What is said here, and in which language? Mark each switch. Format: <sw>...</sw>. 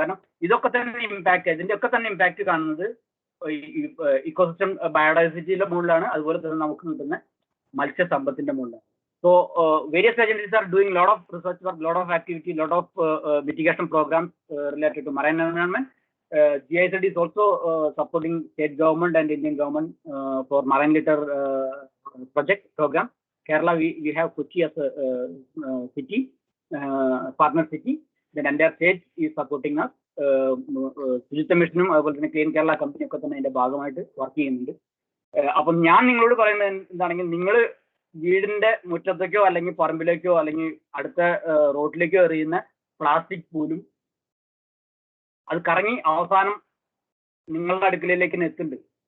<ml>കാരണം ഇതിന്റെ ഒക്കെ തന്നെ ഇമ്പാക്ട് കാണുന്നത് ഇക്കോസിസ്റ്റം ബയോഡൈവേഴ്സിറ്റിയുടെ മുകളിലാണ്. അതുപോലെ തന്നെ നമുക്ക് കിട്ടുന്ന മത്സ്യസമ്പത്തിന്റെ മുകളിലാണ്.</ml> <en>So various agencies are doing lot of research work, lot of activity, lot of mitigation programs related to marine environment. GIZ is also supporting state government and Indian government for marine litter project program. Kerala, we have Kochi as a city, partner city. The entire state is supporting us.</en> <ml>ശുചിത്വ മിഷനും അതുപോലെ തന്നെ clean Kerala company ഒക്കെ തന്നെ അതിന്റെ ഭാഗമായിട്ട് work ചെയ്യുന്നുണ്ട്. അപ്പം ഞാൻ നിങ്ങളോട് പറയുന്നത് എന്താണെങ്കിൽ, നിങ്ങൾ വീടിന്റെ മുറ്റത്തേക്കോ അല്ലെങ്കിൽ പറമ്പിലേക്കോ അല്ലെങ്കിൽ അടുത്ത റോഡിലേക്കോ എറിയുന്ന പ്ലാസ്റ്റിക് പോലും അത് കറങ്ങി അവസാനം നിങ്ങളുടെ അടുക്കളയിലേക്ക് എത്തുന്നുണ്ട്.</ml>